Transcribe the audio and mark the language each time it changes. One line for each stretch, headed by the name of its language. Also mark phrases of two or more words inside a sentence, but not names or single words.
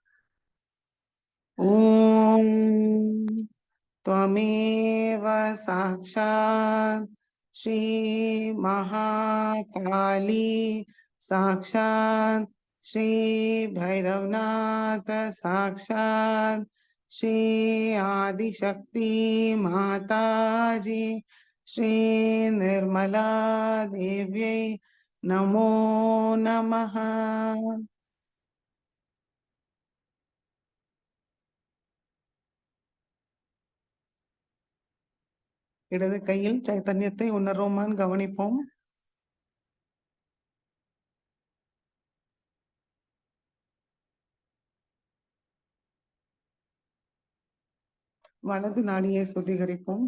Sanskrit: ओम त्वमेव साक्षात् श्री महाकाली साक्षात् श्री भैरवनाथ साक्षात् श्री आदिशक्ति माताजी श्री निर्मला देव्यै नमो नमः.
Tamil: இடது கையில் சைத்தன்யத்தை உணர்வோமான் கவனிப்போம். வலது நாடியை சுத்திகரிப்போம்.